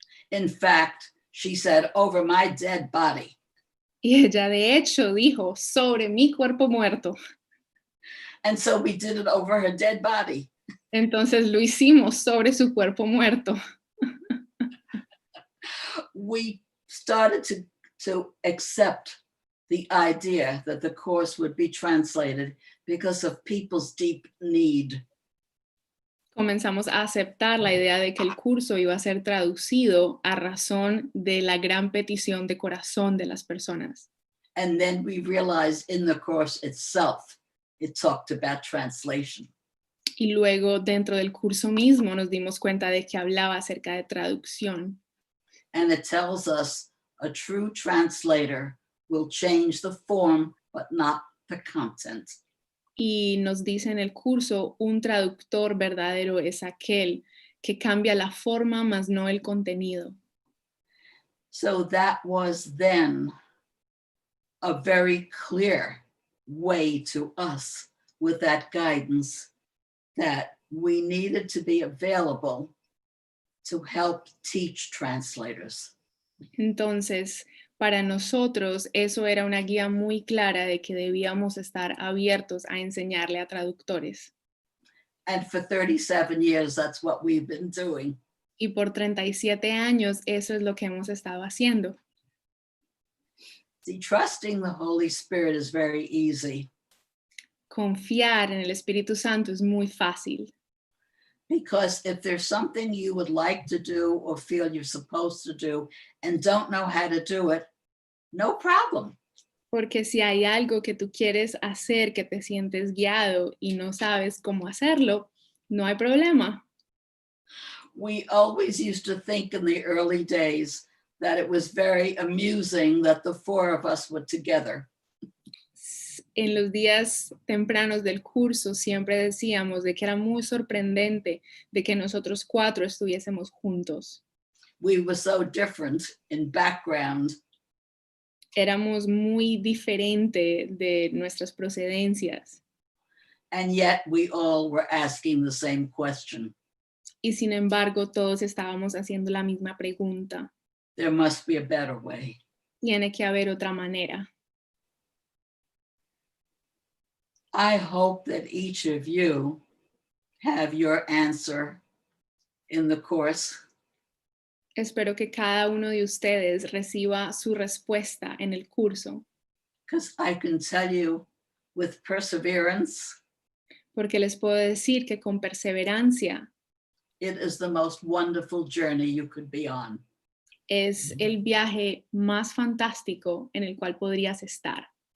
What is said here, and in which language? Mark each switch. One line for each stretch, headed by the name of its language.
English: In fact, she said, over my dead body.
Spanish: Y ella de hecho dijo, sobre mi cuerpo muerto.
English: And so we did it over her dead body.
Spanish: Entonces lo hicimos sobre su cuerpo muerto.
English: We started to accept the idea that the course would be translated because of people's deep need.
Spanish: Comenzamos a aceptar la idea de que el curso iba a ser traducido a razón de la gran petición de corazón de las personas.
English: And then we realized in the course itself, it talked about translation.
Spanish: Y luego dentro del curso mismo nos dimos cuenta de que hablaba acerca de traducción.
English: And it tells us a true translator will change the form, but not the content.
Spanish: Y nos dice en el curso, un traductor verdadero es aquel que cambia la forma, mas no el contenido.
English: So that was then a very clear way to us with that guidance that we needed to be available to help teach translators.
Spanish: Entonces, para nosotros eso era una guía muy clara de que debíamos estar abiertos a enseñarle a traductores.
English: And for 37 years, that's what we've been doing.
Spanish: Y por 37 años eso es lo que hemos estado haciendo.
English: See, trusting the Holy Spirit is very easy.
Spanish: Confiar en el Espíritu Santo es muy fácil.
English: Because if there's something you would like to do or feel you're supposed to do and don't know how to do it, no problem.
Spanish: Porque si hay algo que tú quieres hacer, que te sientes guiado y no sabes cómo hacerlo, no hay problema.
English: We always used to think in the early days that it was very amusing that the four of us were together.
Spanish: En los días tempranos del curso siempre decíamos de que era muy sorprendente de que nosotros 4 estuviésemos juntos.
English: We were so different in background,
Spanish: Éramos muy diferentes de nuestras procedencias
English: and yet we all were asking the same question.
Spanish: y sin embargo todos estábamos haciendo la misma pregunta.
English: There must be a better way.
Spanish: Tiene que haber otra manera.
English: I hope that each of you have your answer in the course.
Spanish: Espero que cada uno de ustedes reciba su respuesta en el curso,
English: Because I can tell you with perseverance,
Spanish: porque les puedo decir que con perseverancia
English: it is the most wonderful journey you could be on.
Spanish: es el viaje más fantástico en el cual podrías estar.